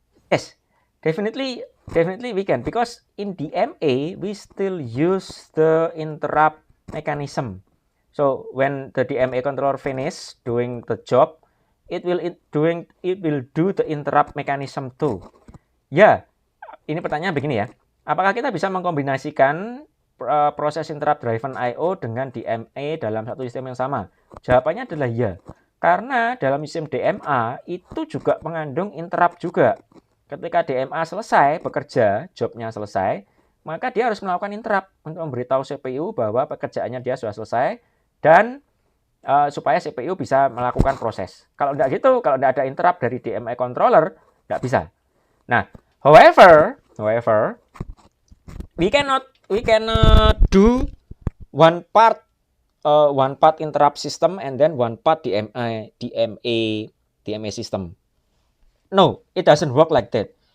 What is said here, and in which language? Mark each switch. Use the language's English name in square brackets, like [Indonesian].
[English] Yes, definitely we can, because in DMA we still use the interrupt mechanism. So when the DMA controller finish doing the job, it will do the interrupt mechanism too. [Indonesian] Ya, ini pertanyaan begini ya. Apakah kita bisa mengkombinasikan proses interrupt driven I/O dengan DMA dalam satu sistem yang sama? Jawabannya adalah ya. Karena dalam sistem DMA itu juga mengandung interrupt juga. Ketika DMA selesai bekerja, jobnya selesai, maka dia harus melakukan interrupt untuk memberitahu CPU bahwa pekerjaannya dia sudah selesai dan supaya CPU bisa melakukan proses. Kalau tidak gitu, kalau tidak ada interrupt dari DMA controller, tidak bisa. [English] Nah, however, we cannot do one part interrupt system and then one part DMA system. No, it doesn't work like that.